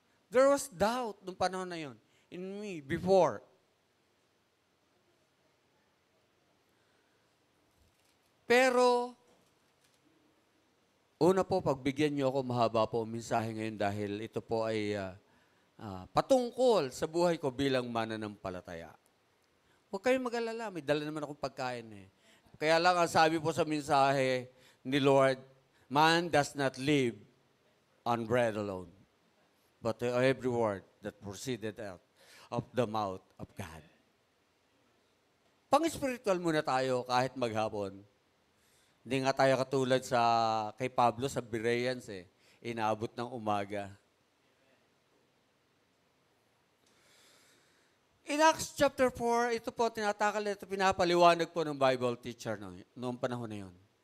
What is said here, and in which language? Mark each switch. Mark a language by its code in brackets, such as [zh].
[en] There was doubt [tl] nung panahon na yon [en] in me before. [tl] Pero, una po, pagbigyan niyo ako, mahaba po ang mensahe ngayon dahil ito po ay patungkol sa buhay ko bilang mananampalataya. Huwag kayong mag-alala, may dala naman akong pagkain eh. Kaya lang ang sabi po sa mensahe ni Lord, [en] man does not live on bread alone. but to every word that proceeded out of the mouth of God. [tl] Pang-spiritual muna tayo kahit maghapon. Hindi nga tayo katulad sa kay Pablo sa Bereans inaabot ng umaga. In Acts chapter 4, ito po tinatakal ito, pinapaliwanag po ng Bible teacher noong panahon na yun.